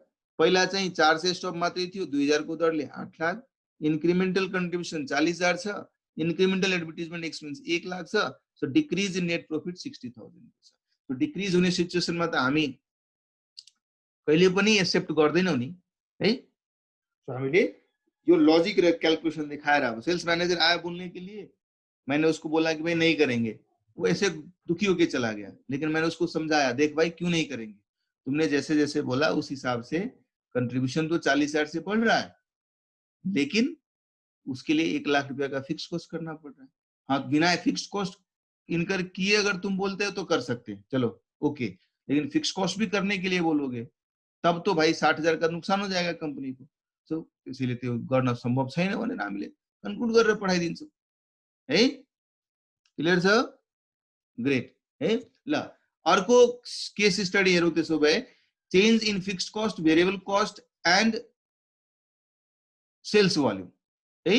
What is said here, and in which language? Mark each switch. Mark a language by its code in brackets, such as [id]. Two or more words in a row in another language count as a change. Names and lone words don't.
[ne] पहिला चाहिँ 400 स्टप मात्रै थियो 2000 को दरले 8 लाख, [en] incremental contribution [ne] 40,000 छ, [en] incremental advertisement expense [ne] 1 लाख छ। सो [en] decrease in net profit [ne] 60,000 छ। सो डिक्रिज हुने सिचुएसनमा त हामी कहिले पनि एक्सेप्ट गर्दैनौँ नि है। सो हामीले यो लॉजिक र कैलकुलेशन [hi] दिखाया रहा। सेल्स मैनेजर आया बोलने के लिए, मैंने उसको बोला कि भाई नहीं करेंगे, वो ऐसे दुखी होके चला गया। लेकिन मैंने उसको समझाया, देख भाई क्यों नहीं करेंगे, तुमने जैसे जैसे बोला उस हिसाब से कंट्रीब्यूशन तो 40,000 से बढ़ रहा है, लेकिन उसके लिए 1 लाख रुपया का [en] fix cost [hi] करना पड़ रहा है। हाँ, बिना [en] fix cost incur [hi] किए अगर तुम बोलते हो तो कर सकते हैं, [en] चलो okay, [hi] लेकिन [en] fix cost [hi] भी करने के लिए बोलोगे तब तो भाई 60,000 का नुकसान हो जाएगा कंपनी को। [ne] सो त्यसैले त्यो गर्न सम्भव छैन भनेर हामीले कन्क्लुड गरेर पठाइदिन्छौँ है। क्लियर छ? ग्रेट है। ल अर्को केस स्टडी हेरौँ त्यसो भए, [en] change in fixed cost, variable cost and sales volume [ne] है।